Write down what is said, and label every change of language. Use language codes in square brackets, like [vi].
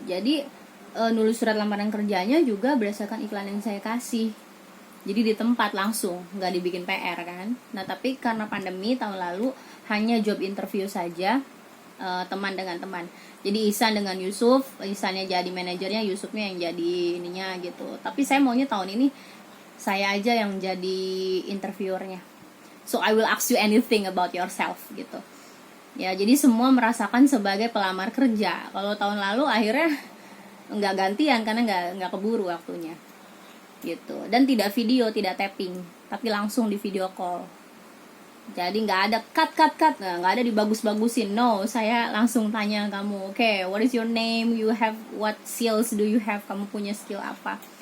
[id] Jadi nulis surat lamaran kerjanya juga berdasarkan iklan yang saya kasih, jadi di tempat langsung, nggak dibikin PR kan. Nah tapi karena pandemi tahun lalu hanya job interview saja, teman dengan teman. Jadi Ihsan dengan Yusuf, Ihsannya jadi manajernya, Yusufnya yang jadi ininya gitu. Tapi saya maunya tahun ini saya aja yang jadi interviewernya. [en] So I will ask you anything about yourself gitu. [id] Ya jadi semua merasakan sebagai pelamar kerja. Kalau tahun lalu akhirnya nggak gantian karena nggak keburu waktunya gitu. Dan tidak video, tidak tapping, tapi langsung di video call. Jadi nggak ada cut, nggak ada dibagus-bagusin. [en] No, [id] saya langsung tanya kamu, [en] okay, what is your name, you have what skills do you have, [id] kamu punya skill apa.